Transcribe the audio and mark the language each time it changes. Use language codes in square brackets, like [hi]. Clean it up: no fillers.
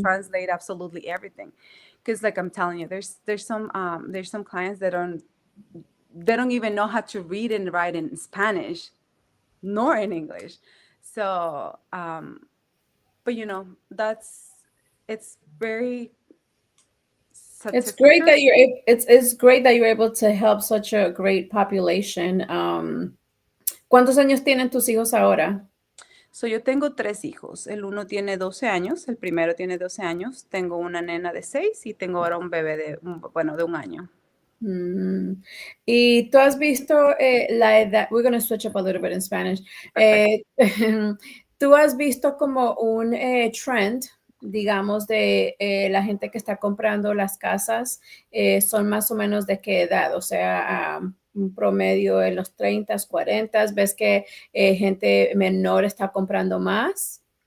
[en] translate absolutely everything. Because, like I'm telling you, there's some clients that they don't even know how to read and write in Spanish nor in English. So, but it's very It's great satisfactory. that it's great that you're able to help such a great population. [es] ¿Cuántos años tienen tus hijos ahora? So, yo tengo tres hijos. El uno tiene 12 años, el primero tiene 12 años, tengo una nena de 6 y tengo ahora un bebé de un año. Mm. Y tú has visto la edad, [en] we're going to switch up a little bit in Spanish. [es] Perfecto. Eh, tú has visto como un trend, digamos, de la gente que está comprando las casas, son más o menos de qué edad, o sea, un promedio en los 30, 40, ¿ves que gente menor está comprando más?